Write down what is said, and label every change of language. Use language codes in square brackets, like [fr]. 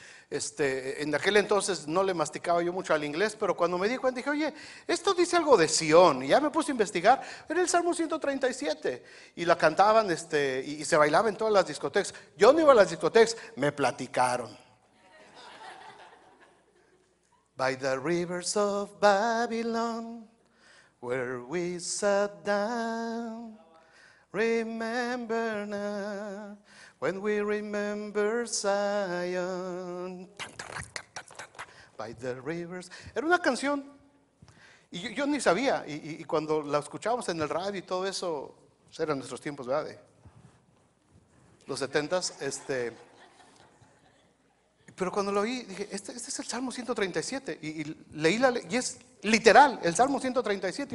[es] En aquel entonces no le masticaba yo mucho al inglés, pero cuando me di cuenta dije: oye, esto dice algo de Sión. Y ya me puse a investigar. Era el Salmo 137 y la cantaban y se bailaba en todas las discotecas. Yo no iba a las discotecas, me platicaron. [en] By the rivers of Babylon, where we sat down, remember now, when we remember Zion. by the rivers. [es] Era una canción y yo ni sabía, y cuando la escuchábamos en el radio y todo eso, pues eran nuestros tiempos, ¿verdad? De los 70s, pero cuando lo oí, dije, este es el Salmo 137, y leí y es literal, el Salmo 137.